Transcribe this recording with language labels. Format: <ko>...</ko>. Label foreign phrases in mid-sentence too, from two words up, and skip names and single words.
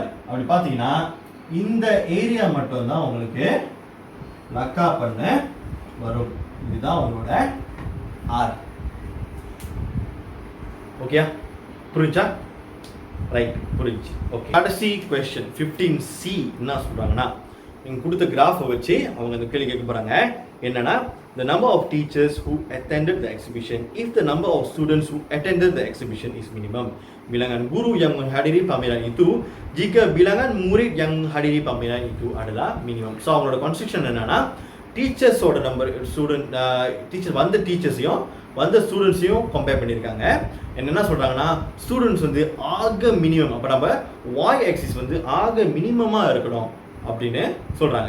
<ta>அப்படி பார்த்தீங்கன்னா இந்த ஏரியா மட்டும்தான் உங்களுக்கு லக்கா பண்ண வரும். இதுதான் உங்களோட ஆர். ஓகே புரிஞ்சா? ரைட் புரிஞ்சு. ஓகே கடைசி கொஸ்டின் 15C என்ன சொல்றாங்கன்னா நீங்கள் கொடுத்த கிராஃபை வச்சு அவங்க அந்த கேள்வி கேட்க போகிறாங்க.</ta> <en>என்னன்னா the number of teachers who attended the exhibition if the number of students who attended the exhibition is minimum.</en> <ms>Bilangan guru yang menghadiri pameran itu jika bilangan murid yang menghadiri pameran itu adalah minimum.</ms> <ta>So அவங்களோட கன்ஸ்ட்ரக்ஷன் என்னன்னா</ta> <en>teachersoda number teachers</en> <ta>வந்த டீச்சர்ஸையும் வந்த</ta> <en>studentsaiyum compare</en> <ta>பண்ணியிருக்காங்க. என்னென்ன சொல்கிறாங்கன்னா ஸ்டூடெண்ட்ஸ் வந்து ஆக மினிமம், அப்போ நம்ம</ta> <en>y axis</en> <ta>வந்து ஆக மினிமமாக இருக்கணும் அப்படின்னு சொல்கிறாங்க.</ta>